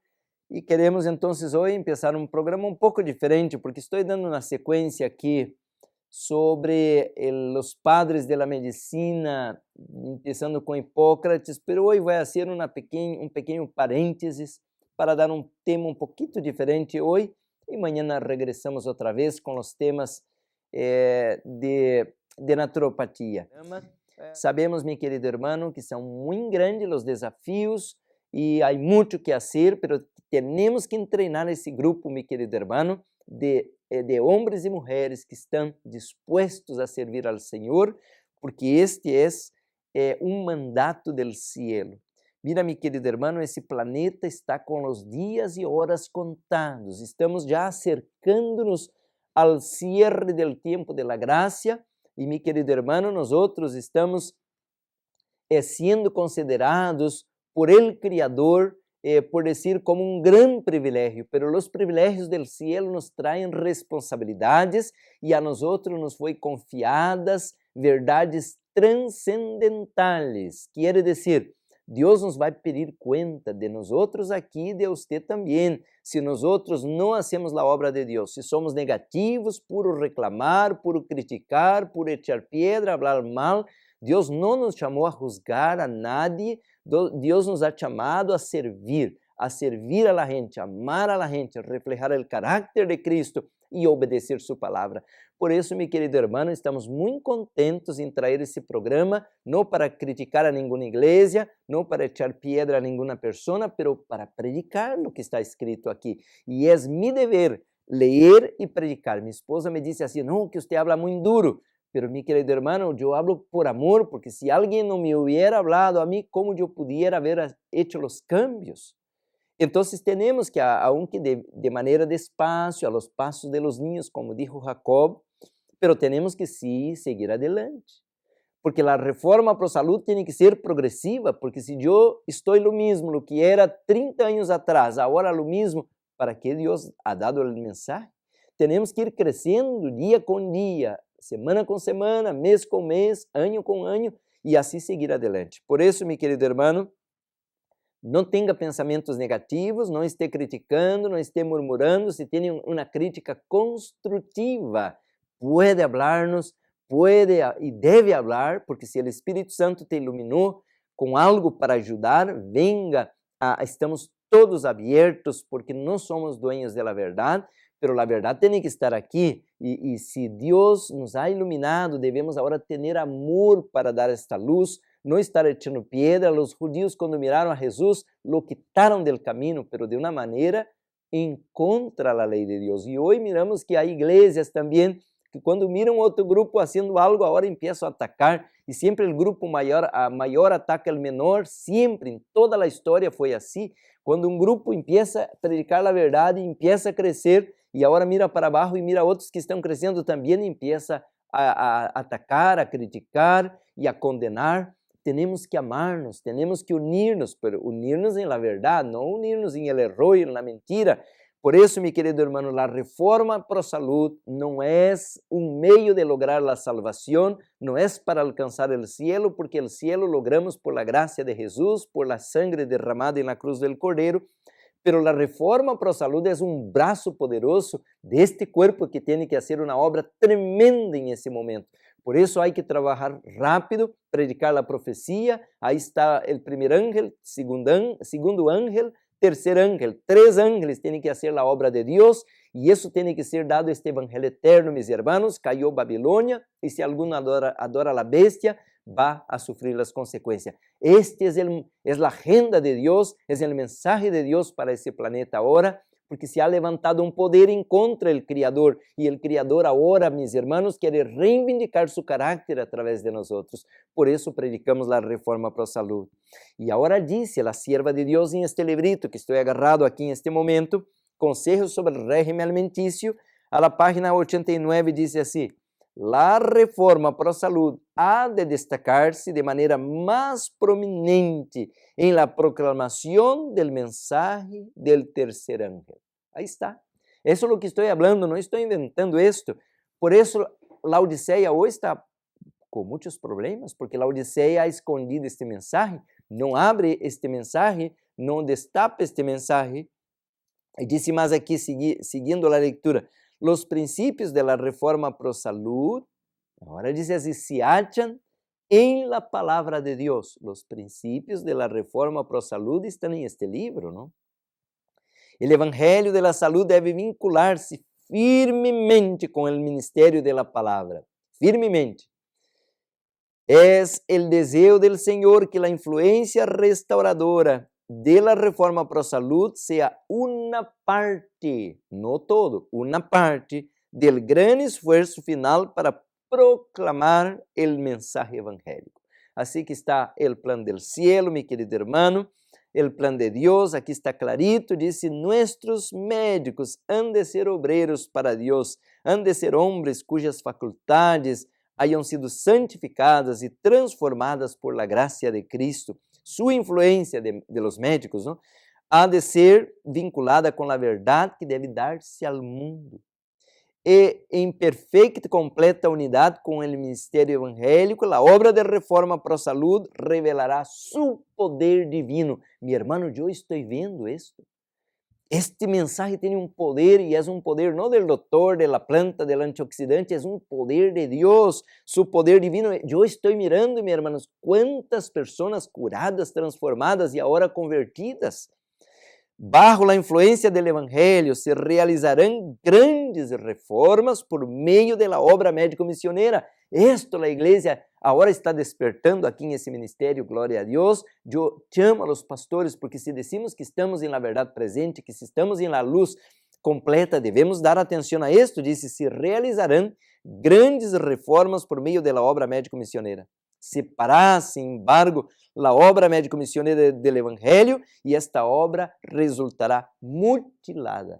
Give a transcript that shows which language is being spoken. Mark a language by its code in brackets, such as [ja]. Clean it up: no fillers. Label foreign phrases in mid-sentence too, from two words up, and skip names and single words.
[es] Y queremos entonces hoy empezar un programa un poco diferente, porque estoy dando una secuencia aquí sobre los padres de la medicina, empezando con Hipócrates, pero hoy voy a hacer un pequeño paréntesis para dar un tema un poquito diferente hoy y mañana regresamos otra vez con los temas de naturopatía. Sabemos, mi querido hermano, que son muy grandes los desafíos y hay mucho que hacer, pero tenemos que entrenar [pt] esse grupo, [es] mi querido hermano, de hombres [pt] e mulheres que estão dispostos a servir ao Senhor, porque este é um mandato [es] del cielo. Mira, mi querido hermano, [pt] esse planeta está com os dias e horas contados. [es] Estamos já acercando-nos ao cierre del tempo de la gracia e, mi querido hermano, [pt] nós estamos sendo considerados [es] por el Criador, por decir, [pt] como um grande privilégio, pero os privilégios [es] del cielo [pt] nos traem responsabilidades e a nós nos foi confiadas verdades transcendentales. Quer dizer, Deus nos vai pedir conta de nós aqui e de você também. Se nós não hacemos a obra de Deus, se somos negativos, [es] puro reclamar, puro criticar, puro echar piedra, [pt] falar mal, Deus não nos chamou a [es] juzgar a nadie. [pt] Deus nos ha chamado a servir [es] a la gente, a amar a la gente, a reflejar el carácter de Cristo [pt] e obedecer sua palavra. Por isso, meu querido irmão, estamos muito contentos em trazer esse programa, não para criticar a nenhuma igreja, não para [es] echar piedra [pt] a nenhuma pessoa, pero para predicar o que está escrito aqui. E é meu dever ler e predicar. Minha esposa me disse assim, não, que você habla muito duro. [es] Pero, mi querido hermano, yo hablo por amor, porque si alguien no me hubiera hablado a mí, ¿cómo yo pudiera haber hecho los cambios? Entonces tenemos que, aunque de manera despacio, a los pasos de los niños, como dijo Jacob, pero tenemos que sí seguir adelante. Porque la reforma pro salud tiene que ser progresiva, porque si yo estoy lo mismo, lo que era 30 años atrás, ahora lo mismo, ¿para qué Dios ha dado el mensaje? Tenemos que ir creciendo día con día, [pt] semana com semana, mês com mês, ano com ano, e assim [es] seguir adelante. [pt] Por isso, meu querido irmão, não tenha pensamentos negativos, não esteja criticando, não esteja murmurando. Se tem uma crítica construtiva, pode falar-nos, pode e deve falar, porque se o Espírito Santo te iluminou com algo para ajudar, venga, estamos todos abertos, porque não somos dueños da verdade, [es] pero la verdad tiene que estar aquí y si Dios nos ha iluminado, debemos ahora tener amor para dar esta luz, no estar echando piedra. Los judíos cuando miraron a Jesús lo quitaron del camino, pero de una manera en contra la ley de Dios. Y hoy miramos que hay iglesias también que cuando miran otro grupo haciendo algo, ahora empiezan a atacar y siempre el grupo mayor ataca al menor, siempre, en toda la historia fue así. [pt] Quando um grupo empieza a predicar a verdade, empieza a crescer, e agora mira para baixo e mira outros que estão crescendo também, e empieza a atacar, a criticar e a condenar. Temos que amar-nos, temos que unir-nos, pero unir-nos em la verdade, não unir-nos em el erro e na mentira. Por isso, meu querido irmão, a reforma [es] pro salud [pt] não é um meio de lograr a salvação, não é para alcançar o cielo, porque o cielo logramos [es] por la gracia de Jesus, por la sangre derramada [pt] na cruz del Cordeiro, pero a reforma [es] pro salud [pt] é um braço poderoso deste corpo que tem que fazer uma obra tremenda em esse momento, Por isso há que trabalhar rápido, predicar a profecia. Aí está o primeiro ángel, segundo ángel, terceiro ángel. 3 ángeles têm que fazer a obra de Deus e isso tem que ser dado este evangelho eterno, [es] mis hermanos. [pt] Caiu Babilônia e se algum adora a bestia, [es] va a sufrir [pt] as consequências. Este é a agenda de Deus, é o mensaje de Deus para esse planeta agora, porque se ha levantado um poder em contra o Criador, e o Criador agora, [es] mis hermanos, [pt] quer reivindicar seu caráter através de nós outros. Por isso predicamos a reforma [es] pro salud. [pt] E agora disse a sierva de Deus em este librito, que estou agarrado aqui em este momento, Conselhos sobre o Régimen Alimentício, a la página 89 diz assim: [es] la reforma pro salud ha de [pt] destacar-se de maneira mais prominente em la proclamação [es] del mensaje del tercer ángel. [pt] Aí está. Isso é o que estou falando, não estou inventando isto. Por isso, Laodiceia hoje está com muitos problemas, porque Laodiceia [es] ha escondido este mensaje, [pt] não abre este mensaje, não destapa este mensaje. E disse mais aqui, seguindo a leitura, os princípios da reforma [es] pro salud, [pt] agora diz assim, se acham em la palavra de Deus. Os princípios da reforma [es] pro salud [pt] estão em este livro, não? O evangelho da saúde deve vincular-se firmemente com o ministério da palavra, firmemente. É o desejo do Senhor que a influência restauradora [es] de la reforma pro salud sea una parte, no todo, una parte del gran esfuerzo final para proclamar el mensaje evangélico. Así que está el plan del cielo, mi querido hermano, el plan de Dios, aquí está clarito, dice, nuestros médicos han de ser obreros para Dios, han de ser hombres cujas facultades hayan sido santificadas e transformadas por la gracia de Cristo. [pt] Sua influência [es] de los médicos, [pt] ¿no?, ha de ser vinculada com a verdade que deve dar-se ao mundo. E em perfeita e completa unidade com o ministério evangélico, a obra de reforma pro salud revelará [es] su poder divino. Mi hermano, [pt] eu estou vendo isto. Este mensaje tem um poder e é um poder não do doutor, da planta, do antioxidante, é um poder de Deus, [es] su poder divino. [pt] Eu estou mirando, meus irmãos, quantas pessoas curadas, transformadas e agora convertidas. Bajo a influência do evangelho se realizarão grandes reformas por meio da obra médico-missioneira. Esto a igreja agora está despertando aqui nesse ministério, glória a Deus. Eu chamo [es] a los pastores, [pt] porque se decimos que estamos em la verdade presente, que se estamos em la luz completa, devemos dar atenção a isto. Disse, se realizarão grandes reformas por meio da obra médico-missioneira. Separar, [es] sin embargo, [pt] a obra médico-missioneira do Evangelho e esta obra resultará mutilada.